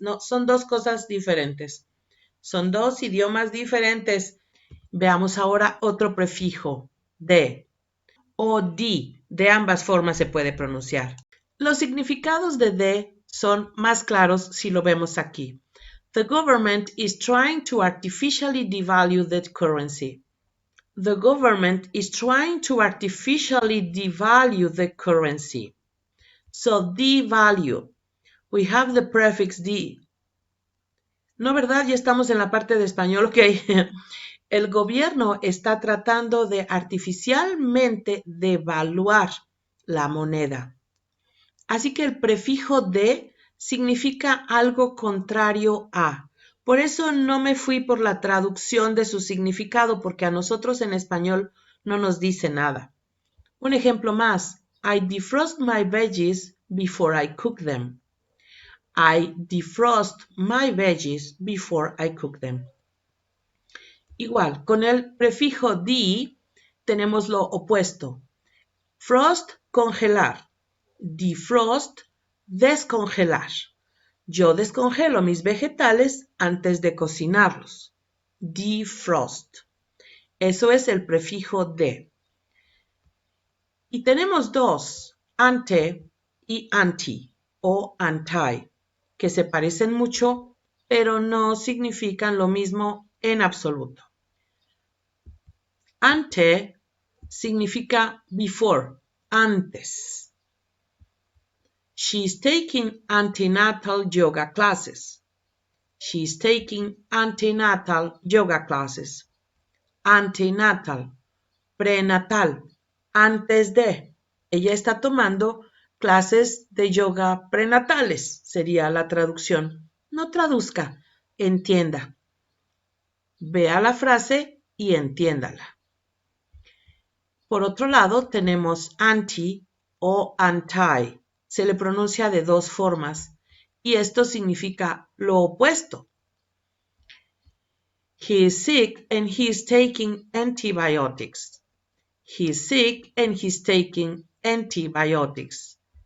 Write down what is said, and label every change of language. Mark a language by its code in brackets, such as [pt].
[es] No, son dos cosas diferentes. Son dos idiomas diferentes. Veamos ahora otro prefijo, de o di. De ambas formas se puede pronunciar. Los significados de son más claros si lo vemos aquí. [en] The government is trying to artificially devalue the currency. The government is trying to artificially devalue the currency. So, devalue. We have the prefix de. [es] No, ¿verdad? Ya estamos en la parte de español, ok. El gobierno está tratando de artificialmente devaluar la moneda. Así que el prefijo de significa algo contrario a. Por eso no me fui por la traducción de su significado, porque a nosotros en español no nos dice nada. Un ejemplo más. [en] I defrost my veggies before I cook them. I defrost my veggies before I cook them. [es] Igual, con el prefijo de tenemos lo opuesto. Frost, congelar. Defrost, descongelar. Yo descongelo mis vegetales antes de cocinarlos. Defrost. Eso es el prefijo de. Y tenemos dos, ante y anti o anti, que se parecen mucho, pero no significan lo mismo en absoluto. Ante significa before, antes. [en] She's taking antenatal yoga classes. She's taking antenatal yoga classes. [es] Antenatal, prenatal, antes de. Ella está tomando clases de yoga prenatales, sería la traducción. No traduzca, entienda. Vea la frase y entiéndala. Por otro lado, tenemos anti o anti. Se le pronuncia de dos formas y esto significa lo opuesto. [en] He is sick and he is taking antibiotics. He is sick and he's taking antibiotics.